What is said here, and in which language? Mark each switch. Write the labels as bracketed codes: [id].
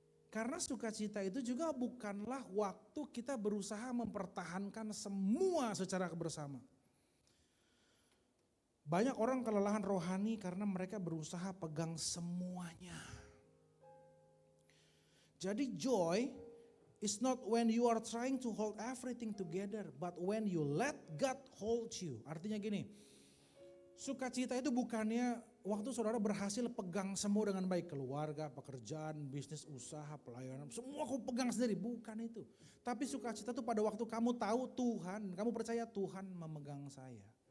[id] Karena sukacita itu juga bukanlah waktu kita berusaha mempertahankan semua secara bersama. Banyak orang kelelahan rohani karena mereka berusaha pegang semuanya. [en] Jadi joy is not when you are trying to hold everything together, but when you let God hold you. [id] Artinya gini, sukacita itu bukannya waktu saudara berhasil pegang semua dengan baik. Keluarga, pekerjaan, bisnis, usaha, pelayanan. Semua kau pegang sendiri. Bukan itu. Tapi sukacita itu pada waktu kamu tahu Tuhan. Kamu percaya Tuhan memegang saya.